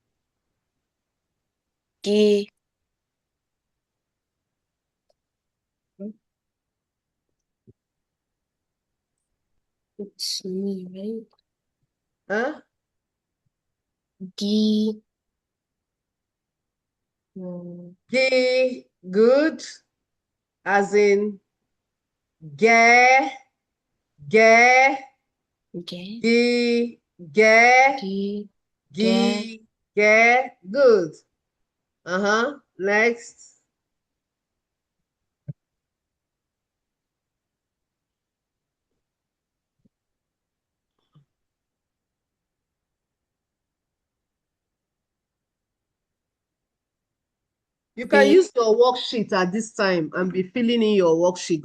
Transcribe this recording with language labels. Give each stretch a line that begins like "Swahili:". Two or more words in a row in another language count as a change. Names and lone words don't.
English: Gi. It's me, right? Huh? Gi. Ge, good. As in ge, ge, Okay. ge, ge, Gi. ge, ge. Good. Next. You can use your worksheet at this time and be filling in your worksheet.